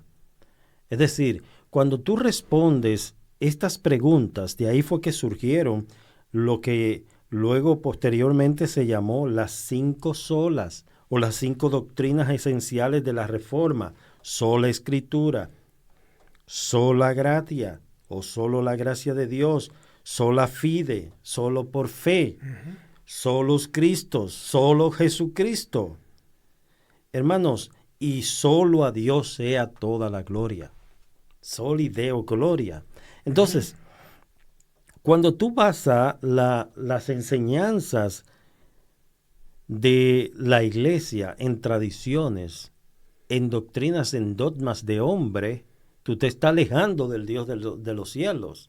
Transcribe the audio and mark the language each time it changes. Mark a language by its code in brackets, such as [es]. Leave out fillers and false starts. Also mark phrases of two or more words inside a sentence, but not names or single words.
[es] Es decir, cuando tú respondes estas preguntas, de ahí fue que surgieron lo que luego posteriormente se llamó las 5 solas o las 5 doctrinas esenciales de la Reforma: sola Escritura, [la] sola gratia [es] o solo la gracia de Dios, [la] sola fide, [es] solo por fe, solos Cristos, solo Jesucristo. Hermanos, y solo a Dios sea toda la gloria. [la] Soli Deo gloria. [es] Entonces, cuando tú vas a las enseñanzas de la iglesia en tradiciones, en doctrinas, en dogmas de hombre, tú te estás alejando del Dios de los cielos.